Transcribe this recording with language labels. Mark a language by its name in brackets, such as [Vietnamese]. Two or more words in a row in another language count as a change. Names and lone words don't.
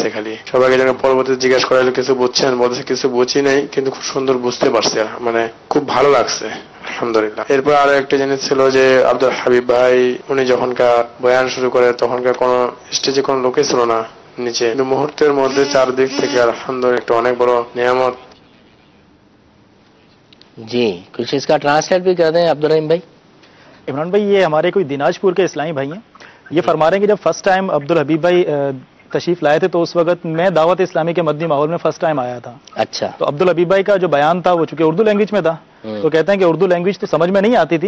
[Bangla] খালি সবাইকে যেন পরবর্তীতে জিজ্ঞাসা করা হলো কিছু বুঝছেন, বলছে কিছু বুঝি নাই, কিন্তু খুব সুন্দর বুঝতে পারছে, মানে খুব ভালো লাগছে আলহামদুলিল্লাহ। এরপর আরো একটা জিনিস ছিল যে আব্দুল হাবিব ভাই উনি যখনকার বয়ান শুরু করে তখনকার কোনো স্টেজে কোনো লোকই ছিল না নিচে, কিন্তু মুহূর্তের মধ্যে চারদিক থেকে আলহামদুলিল্লাহ একটা অনেক বড় নিয়ামত। [Urdu] جی کچھ اس کا ٹرانسلیٹ بھی کر دیں عبد الرحیم بھائی۔ عمران بھائی یہ ہمارے کوئی دیناجپور کے اسلامی بھائی ہیں، یہ فرما رہے ہیں کہ جب [English] first time [Urdu] عبد الحبیب بھائی تشریف لائے تھے تو اس وقت میں دعوت اسلامی کے مدنی ماحول میں [English] first time [Urdu] آیا تھا۔ اچھا، تو عبد الحبیب بھائی کا جو بیان تھا وہ چونکہ اردو لینگویج میں تھا، تو کہتے ہیں کہ اردو لینگویج تو سمجھ میں نہیں آتی تھی،